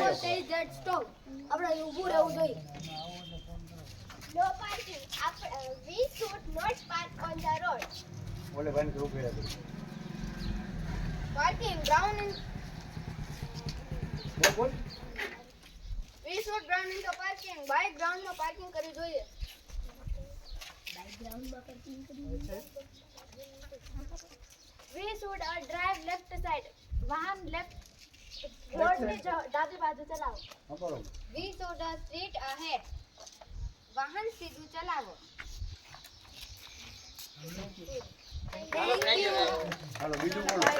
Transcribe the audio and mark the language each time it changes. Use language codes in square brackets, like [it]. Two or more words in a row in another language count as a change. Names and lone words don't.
[gu] આપણે ઊભું રહેવું જોઈએ. [en] No parking. We [gu] બોલે ભાઈ કેવું કર્યા કરું [en] Parking ground in. [gu] બોલ [en] We should run in the parking. Bike ground [gu] માં parking કરવી જોઈએ. [en] We should drive left side. [gu] વાહન left રોડ ની ડાબી બાજુ ચલાવો. હા બોલો [en] We should straight ahead. [gu] વાહન સીધું ચલાવો. [en] Thank you. [gu] હાલો બીજું બોલો